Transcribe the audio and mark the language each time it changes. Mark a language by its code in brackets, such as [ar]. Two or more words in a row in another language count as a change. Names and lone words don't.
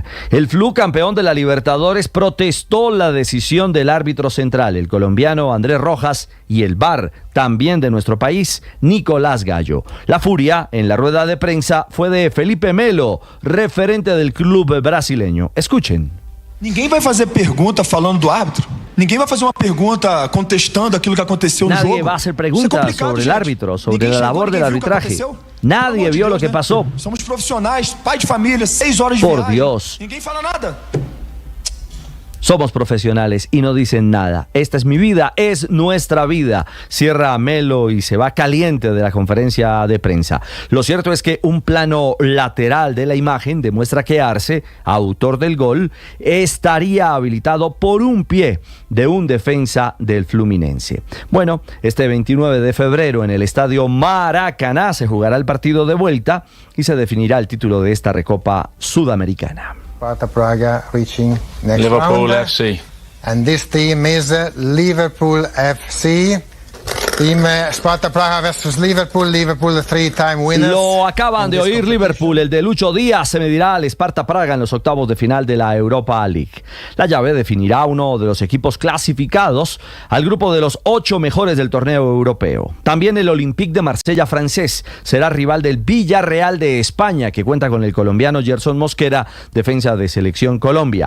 [es] El Flu, campeón de la Libertadores, protestó la decisión del árbitro central, el colombiano Andrés Rojas, y el VAR, también de nuestro país, Nicolás Gallo. La furia en la rueda de prensa fue de Felipe Melo, referente del club brasileño. Escuchen. [pt] Ninguém vai fazer pergunta falando do árbitro. Ninguém vai fazer uma pergunta contestando aquilo que aconteceu no jogo. [es] Nadie va a hacer preguntas sobre el árbitro, sobre la labor del arbitraje. Nadie vio lo que pasó. [pt] Somos profissionais, pai de família, 6 horas de viagem. [es] Por Dios. [pt] Ninguém fala nada. [es] Somos profesionales y no dicen nada. Esta es mi vida, es nuestra vida. Cierra Melo y se va caliente de la conferencia de prensa. Lo cierto es que un plano lateral de la imagen demuestra que Arce, autor del gol, estaría habilitado por un pie de un defensa del Fluminense. Bueno, este 29 de febrero en el estadio Maracaná se jugará el partido de vuelta y se definirá el título de esta Recopa Sudamericana. [en] Sparta Praga reaching next Liverpool round. FC. And this team is Liverpool FC. Team Sparta Praga versus Liverpool. Liverpool, the 3-time winners. [es] Lo acaban de oír. Liverpool, el de Lucho Díaz, se medirá al Sparta Praga en los octavos de final de la Europa League. La llave definirá uno de los equipos clasificados al grupo de los 8 mejores del torneo europeo. También el Olympique de Marsella francés será rival del Villarreal de España, que cuenta con el colombiano Gerson Mosquera, defensa de Selección Colombia.